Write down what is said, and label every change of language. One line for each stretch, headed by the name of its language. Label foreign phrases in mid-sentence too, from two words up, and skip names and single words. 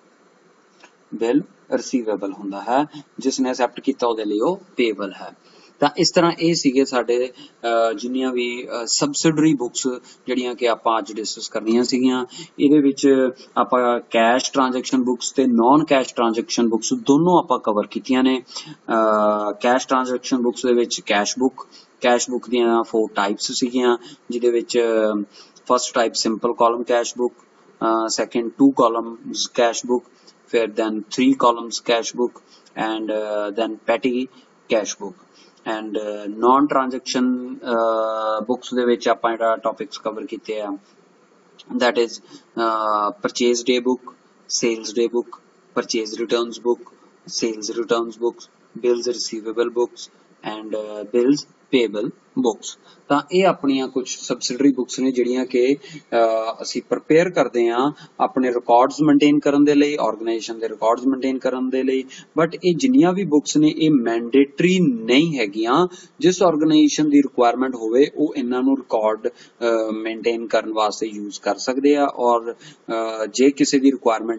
English: bill receivable
Punjabi: ਹੁੰਦਾ ਹੈ ਜਿਸਨੇ ਐਕਸੈਪਟ ਕਿਆ ਉਹਦੇ ਲਈ ਉਹ पेएबल है ਤਾਂ ਇਸ ਤਰ੍ਹਾਂ ਇਹ ਸੀਗੇ ਸਾਡੇ ਜਿੰਨੀਆਂ ਵੀ
English: subsidiary books
Punjabi: ਜਿਹੜੀਆਂ ਕਿ ਆਪਾਂ ਅੱਜ ਡਿਸਕਸ ਕਰਨੀਆਂ ਸੀਗੀਆਂ ਇਹਦੇ ਵਿੱਚ ਆਪਾਂ
English: cash transaction books
Punjabi: ਤੇ
English: non cash transaction books
Punjabi: ਦੋਨੋਂ ਆਪਾਂ ਕਵਰ ਕੀਤੀਆਂ ਨੇ
English: cash transaction books
Punjabi: ਦੇ ਵਿੱਚ
English: cash book
Punjabi: ਦੀਆਂ 4 ਟਾਈਪਸ ਸੀਗੀਆਂ ਜਿਹਦੇ ਵਿੱਚ
English: first type simple column cash book second 2 columns cash book ਫਿਰ then 3 columns cash book and then petty cash book and non-transaction books
Punjabi: ਦੇ ਵਿੱਚ ਆਪਾਂ ਜਿਹੜਾ
English: topics cover
Punjabi: ਕੀਤੇ ਆ
English: that is purchase day book, sales day book, purchase returns book, sales returns books, bills receivable books and bills payable books
Punjabi: ਤਾਂ ਇਹ ਆਪਣੀਆਂ ਕੁਝ
English: subsidiary books
Punjabi: ਨੇ ਜਿਹੜੀਆਂ ਕਿ ਅਸੀਂ ਪ੍ਰਪੇਅਰ ਕਰਦੇ ਹਾਂ ਆਪਣੇ
English: records maintain
Punjabi: ਕਰਨ ਦੇ ਲਈ ਆਰਗੇਨਾਈਜੇਸ਼ਨ ਦੇ
English: records maintain
Punjabi: ਕਰਨ ਦੇ ਲਈ ਬਟ ਇਹ ਜਿੰਨੀਆਂ ਵੀ ਬੁੱਕਸ ਨੇ ਇਹ ਮੈਂਡੇਟਰੀ ਨਹੀਂ ਹੈਗੀਆਂ ਜਿਸ ਆਰਗੇਨਾਈਜੇਸ਼ਨ ਦੀ ਰਿਕੁਆਇਰਮੈਂਟ ਹੋਵੇ ਉਹ ਇਹਨਾਂ ਨੂੰ
English: record maintain
Punjabi: ਕਰਨ ਵਾਸਤੇ ਯੂਜ਼ ਕਰ ਸਕਦੇ ਆ ਔਰ ਜੇ ਕਿਸੇ ਦੀ ਰਿਕੁਆਇਰਮੈਂਟ